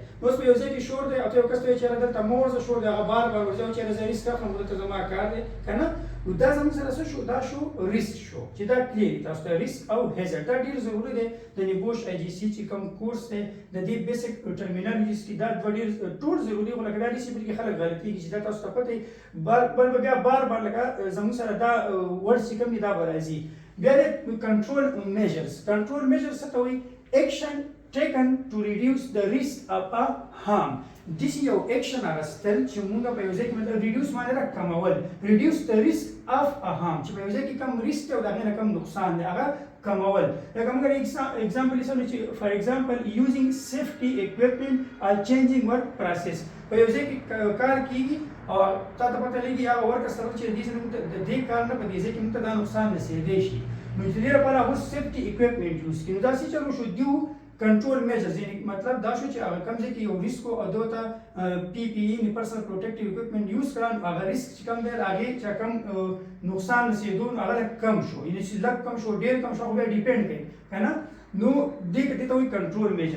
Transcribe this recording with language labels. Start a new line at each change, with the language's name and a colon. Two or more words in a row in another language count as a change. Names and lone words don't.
Pashto: اوس په یو ځای کې شور دی او ته یو کس ته وایې چېرې دلته مه ورځه شور دی هغه بار بار ورځي او چېرې زه ریسک اخلم دلته زما کار دی که نه نو دا زموږ سره څه شو دا شو ریسک شو چې دا کلیر تاسو ته ریسک او هیزارډ دا ډېر ضروري دی د نیبوش آی جي سي چې کوم کورس دی د دې
English: basic terminologies
Pashto: کې دا دوه ډېر ټول ضروري خو لکه دا ډیسپلین کې خلک غلطېږي چې دا تاسو ته پته وي بل به بیا بار بار لکه زموږ سره دا ورډ چې کوم دي دا به راځي. بیا د
English: control measures control measures
Pashto: څه ته وایي
English: action taken to reduce the risk of a harm.
Pashto: This یو ایکشن اخیستل چې موږ په یو ځای کې مطلب ریډیوس معنی را کمول
English: reduce the risk of a harm
Pashto: چې په یو ځای کې کم ریسک او د هغې نه کم نقصان دی هغه کمول. لکه موږ اگزامپل یې چې
English: for example using safety equipment or changing work process
Pashto: په یو ځای کې کار کېږي او تا ته پته لګي هغه ورک سره چې د دې کار نه په دې ځای کې موږ ته دا نقصان رسېدی شي نو چې د دې لپاره هغه
English: safety equipment use
Pashto: کړي. نو داسې چلو شو دیو
English: control measures
Pashto: یعنی مطلب دا شو چې هغه کوم ځای کې یو ریسک او هغه ته پی پی ای یعنی
English: personal protective equipment use
Pashto: کړه هغه ریسک چې کوم دی هغې چې کوم نقصان رسېدو نو هغه کم شو یعنی چې لږ کم شو ډېر کم شو هغه بیا ډیپینډ کوي که نه نو دې ته وایي
English: control measures.